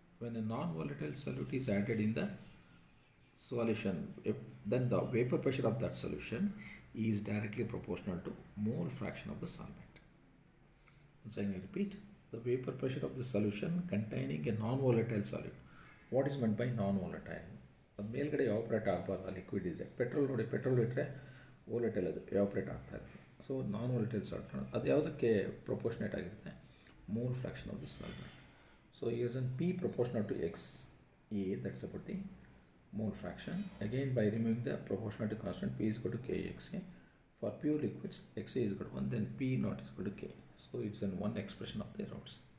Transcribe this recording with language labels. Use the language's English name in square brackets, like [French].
[English] When a non-volatile solute is added in the solution, then the vapor pressure of that solution is directly proportional to mole fraction of the solvent. Once again I repeat, the vapor pressure of the solution containing a non-volatile solute. What is meant by non-volatile? [Kannada] ಅದು ಮೇಲ್ಗಡೆ evaporate ಆಗಬಾರ್ದು liquid ಇದೆ. Petrol ನೋಡಿ, petrol ಇಟ್ಟರೆ ವೋಲೆಟೈಲ್ ಅದು evaporate ಆಗ್ತಾ ಇರುತ್ತೆ. So ನಾನ್ volatile salt ಅದು ಯಾವುದಕ್ಕೆ ಪ್ರೊಪೋರ್ಷನೇಟ್ ಆಗಿರುತ್ತೆ, [English] Mole fraction of the solvent. So isn't P proportional to XA, that's about the mole fraction. Again, by removing the proportionality constant, P is equal to KXA. For pure liquids, XA is equal to 1, then P naught is equal to K. So it's in one expression of the Raoult's.